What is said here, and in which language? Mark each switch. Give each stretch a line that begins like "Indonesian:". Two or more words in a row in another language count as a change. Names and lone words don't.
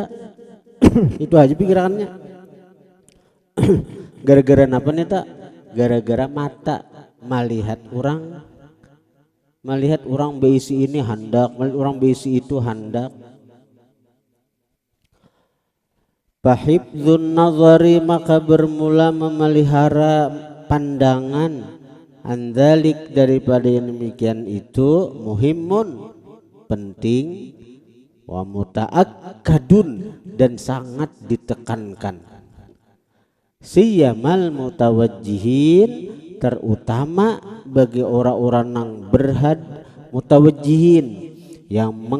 Indonesian: Itu aja pikirannya. Gara-gara apa nih tak?
Banjar: Gara-gara mata melihat orang beisi ini hendak, melihat orang beisi itu hendak.
Arabic: فحفظ النظر,
Indonesian: maka bermula memelihara pandangan, andalik daripada yang demikian itu, muhimun penting,
Arabic: ومتأكد
Indonesian: dan sangat ditekankan.
Arabic: سيما المتوجهين,
Indonesian: terutama bagi orang-orang yang mutawajjihin yang